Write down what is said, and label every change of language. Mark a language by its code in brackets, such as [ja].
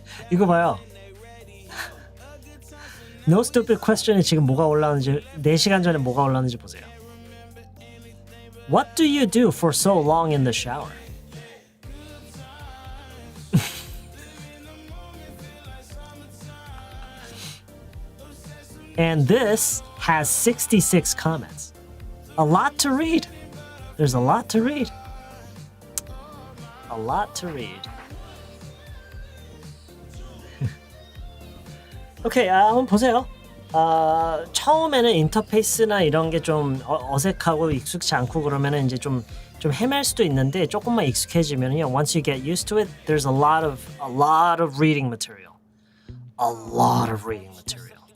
[ko] 이거 봐요. No Stupid Question에 지금 뭐가 올라오는지 4시간 전에 뭐가 올라오는지 보세요. [en] What do you do for so long in the shower? And this has 66 comments. A lot to read. There's a lot to read. A lot to read. [ko] 오케이, 한번 보세요. 처음에는 인터페이스나 이런 게 좀 어색하고 익숙치 않고 그러면은 이제 좀 헤맬 수도 있는데 조금만 익숙해지면요, [en] once you get used to it, there's a lot of reading material. A lot of reading material.